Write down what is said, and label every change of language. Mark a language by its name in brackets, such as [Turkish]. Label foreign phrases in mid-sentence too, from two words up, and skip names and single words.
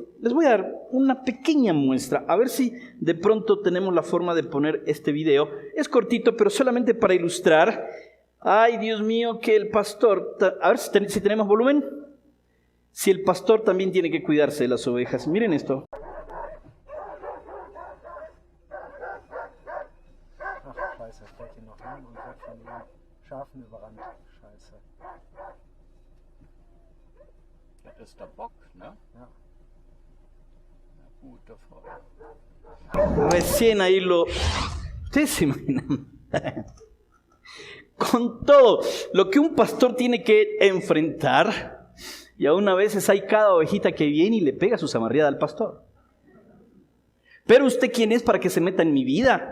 [Spanish] Les voy a dar una pequeña muestra, a ver si de pronto tenemos la forma de poner este video. Es cortito, pero solamente para ilustrar. Ay, Dios mío, que el pastor, a ver si tenemos volumen, si el pastor también tiene que cuidarse de las ovejas. Miren esto. [German] Schafen überrannt. Scheiße. Das ist der Bock, ne? Ja. Na gut, davor. [Spanish] Recién ahí lo... Ustedes se imaginan. Con todo lo que un pastor tiene que enfrentar, y aún a veces hay cada ovejita que viene y le pega su zamarreada al pastor. Pero usted, ¿quién es para que se meta en mi vida?